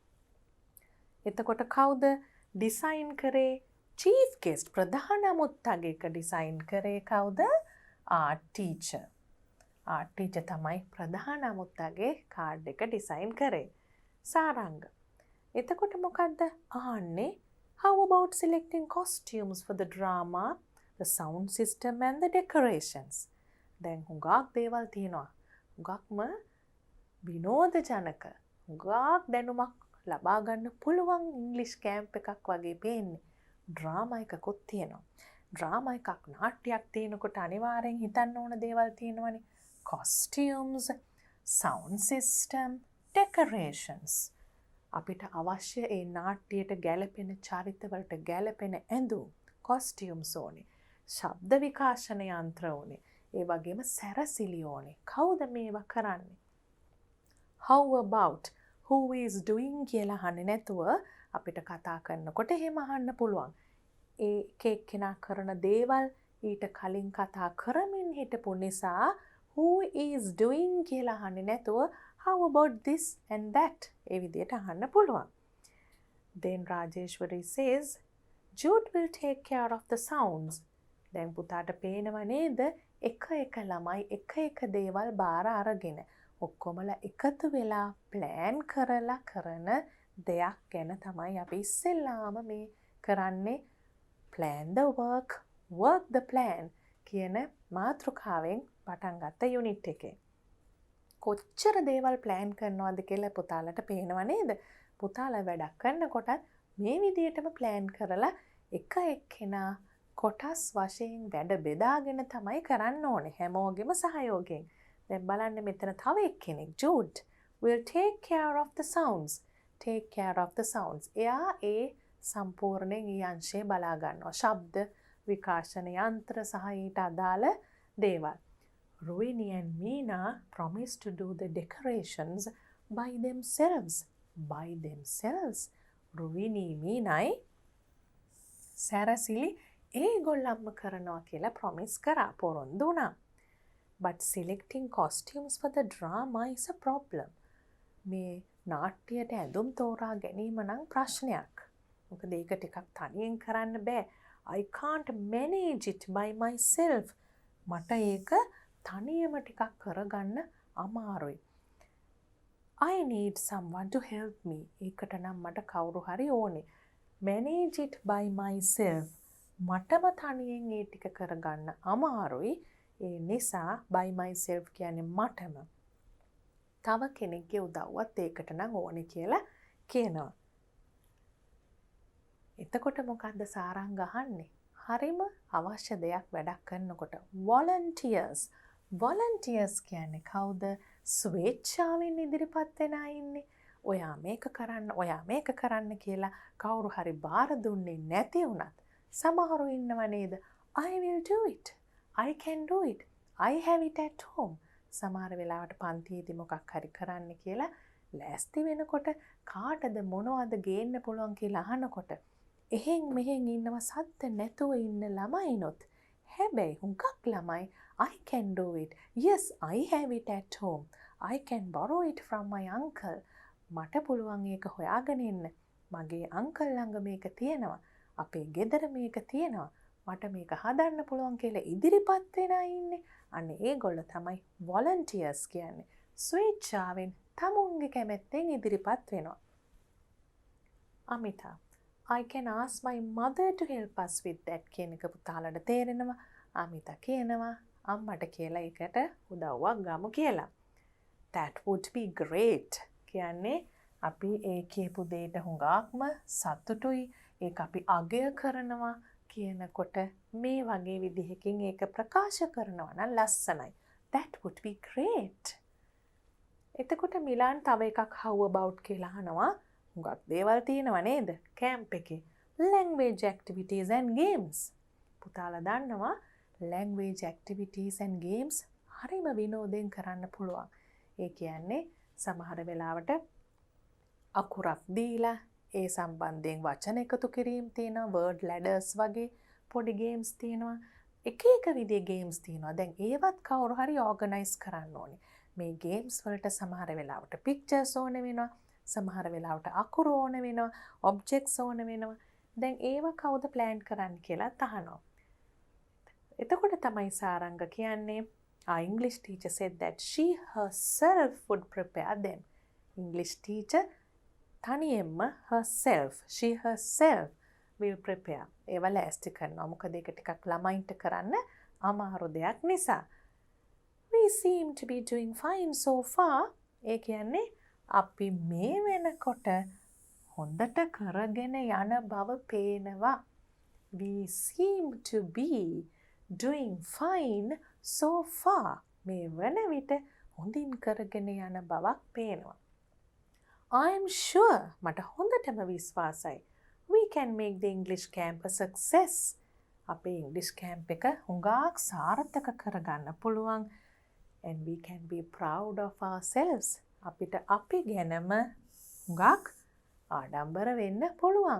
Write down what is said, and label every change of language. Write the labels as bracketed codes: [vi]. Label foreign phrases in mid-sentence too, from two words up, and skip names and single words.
[si] එතකොට කවුද ඩිසයින් කරේ? චීෆ් ගෙස්ට් ප්‍රධාන අමුත්තගෙක ඩිසයින් කරේ කවුද? ටීචර්. ටීචර් තමයි ප්‍රධාන අමුත්තගේ කාඩ් එක ඩිසයින් කරේ. සාරංග. එතකොට මොකද්ද අහන්නේ? [en] How about selecting costumes for the drama, the sound system and the decorations? [si] දැන් හුඟක් දේවල් තියෙනවා. හුඟක්ම විනෝද ජනක. හුඟක් දැනුමක් ලබා ගන්න පුළුවන් ඉංග්ලිෂ් කැම්ප් එකක් වගේ පේන්නේ. ඩ්‍රාමා එකකුත් තියෙනවා. ඩ්‍රාමා එකක් නාට්‍යයක් තියෙනකොට අනිවාර්යෙන් හිතන්න ඕන දේවල් තියෙනවනේ. [en] costumes, sound system, decorations. [si] අපිට අවශ්‍ය ඒ නාට්‍යයට ගැලපෙන චරිතවලට ගැලපෙන ඇඳුම් කොස්ටියුම්ස් ඕනේ. ශබ්ද විකාශන යන්ත්‍ර ඕනේ. ඒ වගේම සැරසිලි ඕනේ. කවුද මේවා කරන්නේ? [en] How about who is doing [si] කියලා අහන්නේ නැතුව අපිට කතා කරනකොට එහෙම අහන්න පුළුවන්. ඒ එක්කෙනා කරන දේවල් ඊට කලින් කතා කරමින් හිටපු නිසා [en] who is doing [si] කියලා අහන්නේ නැතුව [en] how about this and that [si] ඒ විදිහට අහන්න පුළුවන්. [en] Then Rajeshwari says Jude will take care of the sounds. [si] දැන් පුතාට පේනව නේද එක එක ළමයි එක එක දේවල් බාර අරගෙන ඔක්කොමලා එකතු වෙලා ප්ලෑන් කරලා කරන දෙයක් ගැන තමයි අපි ඉස්සෙල්ලාම මේ කරන්නේ. [en] plan the work, work the plan [si] කියන මාතෘකාවෙන් පටන් ගත්ත යුනිට් එකේ. කොච්චර දේවල් ප්ලෑන් කරනවද කියලා පුතාලට පේනව නේද? පුතාලා වැඩක් කරනකොටත් මේ විදිහටම ප්ලෑන් කරලා එක එක්කෙනා කොටස් වශයෙන් වැඩ බෙදාගෙන තමයි කරන්න ඕනේ හැමෝගෙම සහයෝගයෙන්. දැන් බලන්න මෙතන තව එක්කෙනෙක් [en] Jude will take care of the sounds. take care of the sounds. [si] එයා ඒ සම්පූර්ණයෙන් ඒ අංශය බලා ගන්නවා. ශබ්ද විකාශන යන්ත්‍ර සහ ඊට අදාළ දේවල්. [en] Rohini and Meena promised to do the decorations by themselves. By themselves. [si] Rohini Meenai සැරසිලි ඒගොල්ලන්ම කරනවා කියලා ප්‍රොමිස් කරා පොරොන්දු වුණා. [en] But selecting costumes for the drama is a problem. [si] මේ නාට්‍යයට ඇඳුම් තෝරා ගැනීම නම් ප්‍රශ්නයක්. මොකද ඒක ටිකක් තනියෙන් කරන්න බෑ. [en] I can't manage it by myself. [si] මට ඒක තනියම ටිකක් කරගන්න අමාරුයි. [en] I need someone to help me. [si] ඒකට නම් මට කවුරු හරි ඕනේ. [en] Manage it by myself. [si] මටම තනියෙන් ඒ ටික කරගන්න අමාරුයි. ඒ නිසා [en] by myself [si] කියන්නේ මටම. තව කෙනෙක්ගේ උදව්වත් ඒකට නම් ඕනේ කියලා කියනවා. එතකොට මොකද්ද සාරංග අහන්නේ? හරිම අවශ්‍ය දෙයක් වැඩක් කරනකොට volunteers. volunteers කියන්නේ කවුද? ස්වේච්ඡාවෙන් ඉදිරිපත් වෙන අය ඉන්නේ. ඔයා මේක කරන්න, ඔයා මේක කරන්න කියලා කවුරු හරි බාර දුන්නේ නැති වුණත් සමහරු ඉන්නව නේද? [en] I will do it. I can do it. I have it at home. [si] සමහර වෙලාවට පන්තියේදී මොකක් හරි කරන්න කියලා ලෑස්ති වෙනකොට කාටද මොනවද ගේන්න පුළුවන් කියලා අහනකොට එහෙන් මෙහෙන් ඉන්නව සද්ද නැතුව ඉන්න ළමයිනොත් හැබැයි හුඟක් ළමයි [en] I can do it. Yes, I have it at home. I can borrow it from my uncle. [si] මට පුළුවන් ඒක හොයාගෙන එන්න. මගේ අංකල් ළඟ මේක තියෙනවා. අපේ ගෙදර මේක තියෙනවා. මට මේක හදන්න පුළුවන් කියලා ඉදිරිපත් වෙන අය ඉන්නේ. අන්න ඒගොල්ලෝ තමයි volunteers කියන්නේ. ස්වේච්ඡාවෙන් තමුන්ගේ කැමැත්තෙන් ඉදිරිපත් වෙනවා. අමිතා, [en] I can ask my mother to help us with that [si] කියන එක පුතාලට තේරෙනවා. අමිතා කියනවා අම්මට කියලා ඒකට උදව්වක් ගමු කියලා. [en] That would be great. [si] කියන්නේ අපි ඒ කියපු දේට හුඟක්ම සතුටුයි. ඒක අපි අගය කරනවා කියනකොට මේ වගේ විදිහකින් ඒක ප්‍රකාශ කරනවා නම් ලස්සනයි. [en] That would be great. [si] එතකොට මිලාන් තව එකක් [en] how about [si] කියලා අහනවා. හුඟක් දේවල් තියෙනවා නේද? කැම්ප් එකේ. [en] Language activities and games. [si] පුතාලා දන්නවා [en] language activities and games [si] හරිම විනෝදයෙන් කරන්න පුළුවන්. ඒ කියන්නේ සමහර වෙලාවට අකුරක් දීලා ඒ සම්බන්ධයෙන් වචන එකතු කිරීම තියෙනවා, [en] word ladders [si] වගේ පොඩි games තියෙනවා. එක විදිහේ games තියෙනවා. දැන් ඒවත් කවුරු හරි organize කරන්න ඕනේ. මේ games වලට සමහර වෙලාවට pictures ඕන වෙනවා, සමහර වෙලාවට අකුරු ඕන වෙනවා, objects ඕන වෙනවා. දැන් ඒව කවුද plan කරන්න කියලා අහනවා. එතකොට තමයි සාරංග කියන්නේ [en] our English teacher said that she herself would prepare them. English teacher තනියෙන්ම she herself will prepare. [si] ඒව ලෑස්ති කරනවා. මොකද ඒක ටිකක් ළමයින්ට කරන්න අමාරු දෙයක් නිසා. [en] We seem to be doing fine so far. [si] ඒ කියන්නේ අපි මේ වෙනකොට හොඳට කරගෙන යන බව පේනවා. [en] We seem to be doing fine so far. [si] මේ වන විට හොඳින් කරගෙන යන බවක් පේනවා. [en] I'm sure. [si] මට හොඳටම විශ්වාසයි. [en] We can make the English camp a success. [si] අපේ [en] English camp [si] එක හුඟක් සාර්ථක කරගන්න පුළුවන්. [en] And we can be proud of ourselves. [si] අපිට අපි ගැනම හුඟක් ආඩම්බර වෙන්න පුළුවන්.